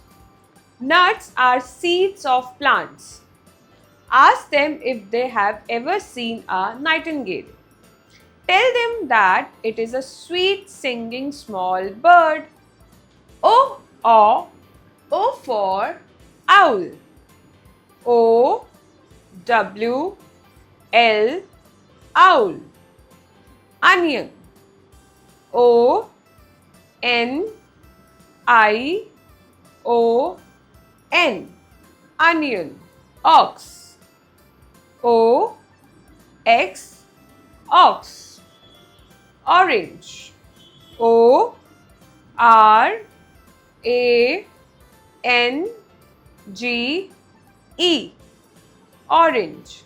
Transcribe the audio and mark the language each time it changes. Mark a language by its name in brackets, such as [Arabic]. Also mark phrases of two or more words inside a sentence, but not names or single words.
[English] Nuts are seeds of plants. Ask them if they have ever seen a nightingale. Tell them that it is a sweet singing small bird. O for owl. O W L owl. Onion. O N I O N onion. Ox. O X ox. Orange. O R A N G E orange.